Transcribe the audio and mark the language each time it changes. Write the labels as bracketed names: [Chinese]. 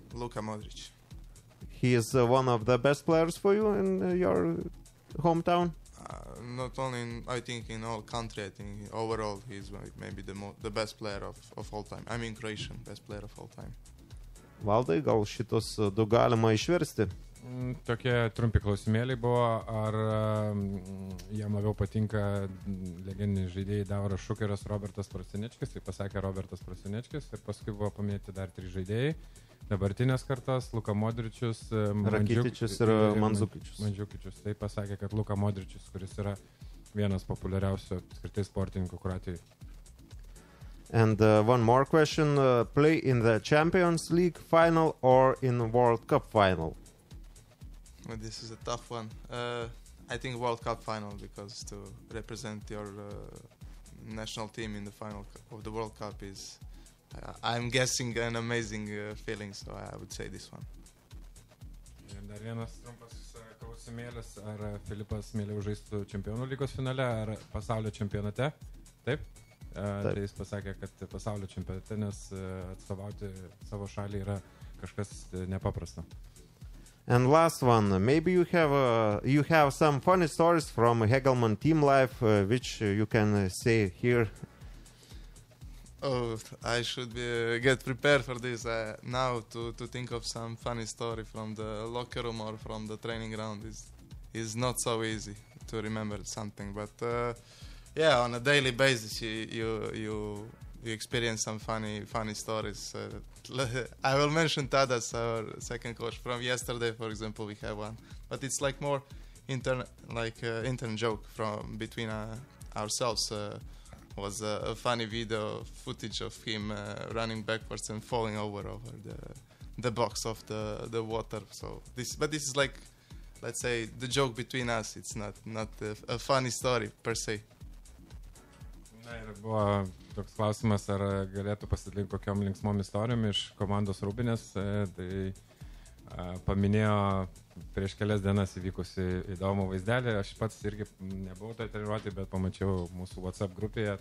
[English] Luka Modric. He is one of the best players for you in your hometown? Not only, I think, in all country. I think overall he's maybe the best player of all time. I mean Croatian best player of all time. [Lithuanian] Valdai, gal šitos du galima išversti? Tokie trumpi klausimėliai buvo, ar jam labiau patinka legendiniai žaidėjai Davoras Šukeras, Robertas Prosinečkis, tai pasakė Robertas Prosinečkis, ir paskui buvo paminėti dar 3 žaidėjai. Dabartinės kartos Luka Modričius, Rakitičius ir Mandzukičius. Tai pasakė, kad Luka Modričius, kuris yra vienas populiariausių apskritai sportininkų Kroatijoje. [English] And one more question, play in the Champions League final or in World Cup final? Well, this is a tough one. I think World Cup final, because to represent your national team in the final of the World Cup is, I'm guessing, an amazing feeling, so I would say this one. [Lithuanian] Ir dar vienas trumpas klausimėlis, ar Filipas mieliau žaistų čempionų lygos finale ar pasaulio čempionate? Taip? Tai jis pasakė, kad pasaulio čempionate, nes atstovauti savo šalį yra kažkas nepaprasta. [English] And last one, maybe you have some funny stories from Hegelman team life, which you can say here. Oh, I should get prepared for this. Now to think of some funny story from the locker room or from the training ground is not so easy to remember something. But yeah, on a daily basis you experience some funny stories. I will mention Tadas, our second coach, from yesterday, for example. We have one, but it's like more intern joke from between ourselves. Was a funny video footage of him running backwards and falling over the box of the water. So this is like, let's say, the joke between us. It's not a funny story per se. [Lithuanian] Na ir buvo toks klausimas, ar galėtų pasidalinti kokiom linksmom istorijom iš komandos Rūbinės. Tai paminėjo prieš kelias dienas įvykusi įdomų vaizdelį. Aš pats irgi nebuvau tai treniruoti, bet pamačiau mūsų WhatsApp grupėje.